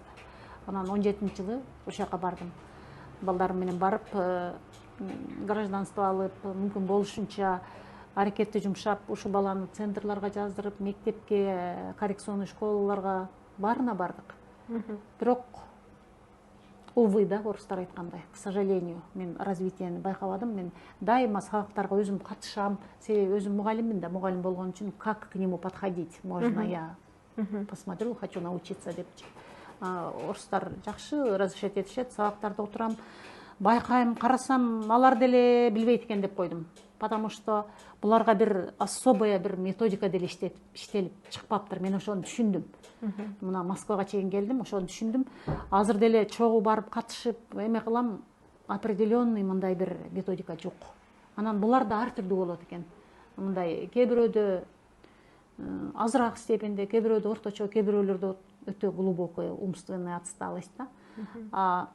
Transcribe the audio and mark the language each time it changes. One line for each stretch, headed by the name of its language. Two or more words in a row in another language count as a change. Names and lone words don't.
Kyrgyz: Анан 17-жылы ушул жака бардым. Балдарым менен барып, гражданство алып, мүмкүн болушунча аракетти жумшап, ушул баланы центрларга жаздырып, мектепке, коррекционный школаларга баарына бардык. Бирок увы, да, орустар айткандай,
Russian: к сожалению,
Kyrgyz: мен развитияны байкабадым. Мен дайыма сабактарга өзүм катышам, себеби өзүм мугалиммин да, мугалим болгон үчүн
Russian: как к нему подходить, можно я посмотрю, хочу научиться
Kyrgyz: депчи. Орустар жакшы разрешать этишет, сабактарда отурам, байкайм, карасам, алар деле билбейт экен деп койдум.
Russian: Потому что
Kyrgyz: буларга бир особая бир методика деле иштелип чыкпаптыр. Мен ошону түшүндүм. Мына Москвага чейин келдим, ошону түшүндүм. Азыр деле чогуу барып катышып, эме кылам, определенный мындай бир методика жок. Анан булар да ар түрдүү болот экен. Мындай кээ бирөөдө азыраак степенде, кээ бирөөдө орточо, кээ бирөөлөрдө өтө
Russian: глубокий умственная отсталость
Kyrgyz: да.